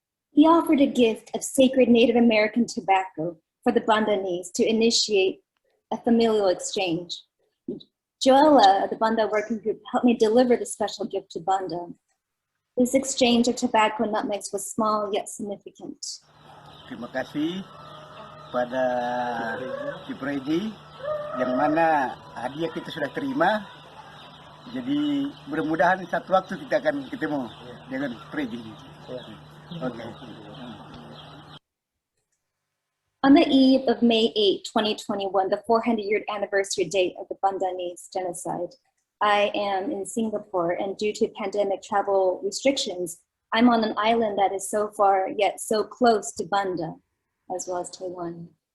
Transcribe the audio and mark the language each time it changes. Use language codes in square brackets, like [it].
[en] He offered a gift of sacred Native American tobacco for the Bandanese to initiate a familial exchange. Joella of the Banda Working Group helped me deliver the special gift to Banda. This exchange of tobacco nutmegs was small yet significant. [id] Terima kasih pada Vrije yang mana hadiah kita sudah terima. Jadi mudah-mudahan satu waktu kita akan ketemu dengan Vrije. [en] Okay. On the eve of May 8, 2021, the 400-year anniversary date of the Bandanese genocide, I am in Singapore, and due to pandemic travel restrictions, I'm on an island that is so far yet so close to Banda, as well as Taiwan.